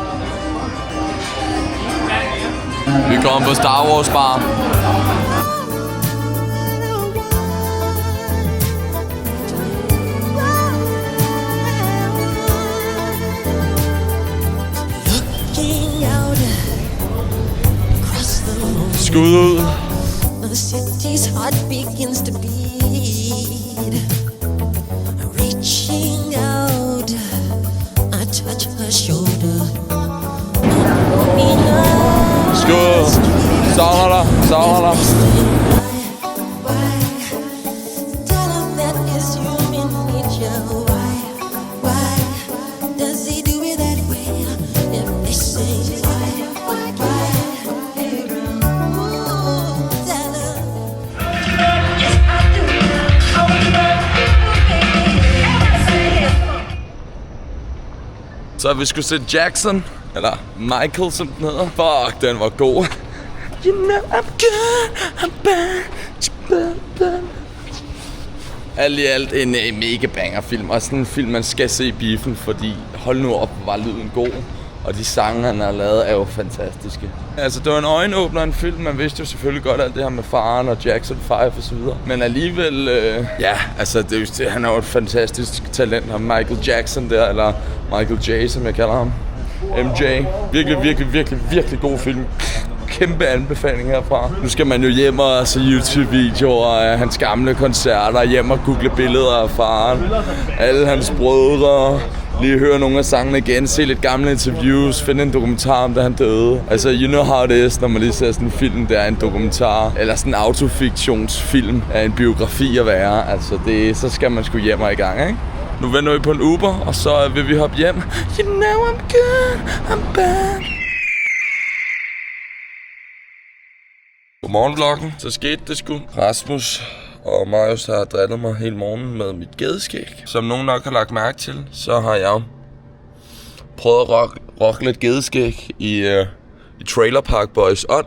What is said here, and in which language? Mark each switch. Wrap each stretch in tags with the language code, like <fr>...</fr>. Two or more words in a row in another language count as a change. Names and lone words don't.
<da>Vi kommer på Star Wars bar. Skud ud.</da> <en>The city's heart begins to beat. Reaching out, I touch her shoulder.</en> <da>Skud. Savner dig. Savner dig.</da> <en>Tell him that is human nature. Why does he do it that way? If they say why?</en> <da>Så vi skulle se Jackson, eller Michael, som den hedder. Fuck, den var god.</da> <en>You know I'm good, I'm bad.</en> <da>Alt i alt en mega banger film, og sådan en film, man skal se i biffen, fordi hold nu op, var lyden god. Og de sange, han har lavet, er jo fantastiske. Altså, det var en øjenåbner, en film. Man vidste jo selvfølgelig godt alt det her med faren og Jackson 5 og så videre. Men alligevel, ja, altså, han er jo et fantastisk talent. Ham Michael Jackson der, eller Michael J, som jeg kalder ham. MJ. Virkelig god film. Kæmpe anbefaling herfra. Nu skal man jo hjem og se YouTube-videoer af hans gamle koncerter. Hjem og google billeder af faren. Alle hans brødre. Lige høre nogle af sangene igen, se lidt gamle interviews, finde en dokumentar om, da han døde. Altså,</da> <en>you know how it is,</en> <da>når man lige ser sådan en film, der er en dokumentar, eller sådan en autofiktionsfilm af en biografi at være. Altså, så skal man sgu hjem og i gang, ikke? Nu venter vi på en Uber, og så vil vi hoppe hjem.</da> <en>You know I'm good, I'm bad.</en> <da>Godmorgen vloggen. Så skete det sgu. Rasmus og Marius har drillet mig hele morgenen med mit gedeskæg. Som nogen nok har lagt mærke til, så har jeg prøvet at rocke lidt gedeskæg i Trailer Park Boys ånd.</da>